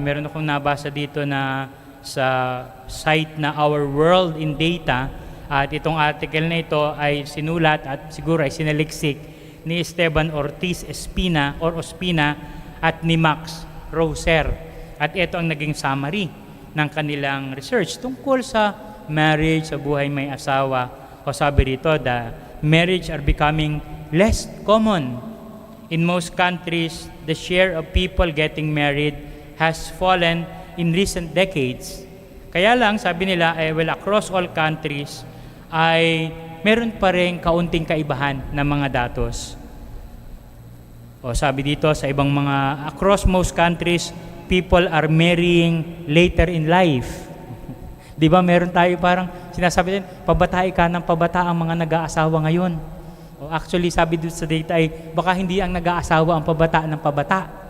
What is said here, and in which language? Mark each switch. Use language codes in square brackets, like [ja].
[tl] Meron akong nabasa dito na sa site na Our World in Data, at itong article na ito ay sinulat at siguro ay sinaliksik ni Esteban Ortiz Ospina at ni Max Roser. At ito ang naging summary ng kanilang research tungkol sa marriage, sa buhay may asawa. Sabi rito, [en] the marriage are becoming less common. In most countries, the share of people getting married has fallen in recent decades. [tl] Kaya lang, sabi nila, [en] across all countries, ay [tl] meron pa rin kaunting kaibahan ng mga datos. O sabi dito sa ibang mga, [en] across most countries, people are marrying later in life. [tl] Di ba meron tayo parang sinasabi din, pabatay ka ng pabata ang mga nag-aasawa ngayon. O actually, sabi dito sa data ay, baka hindi ang nag-aasawa ang pabata ng pabata.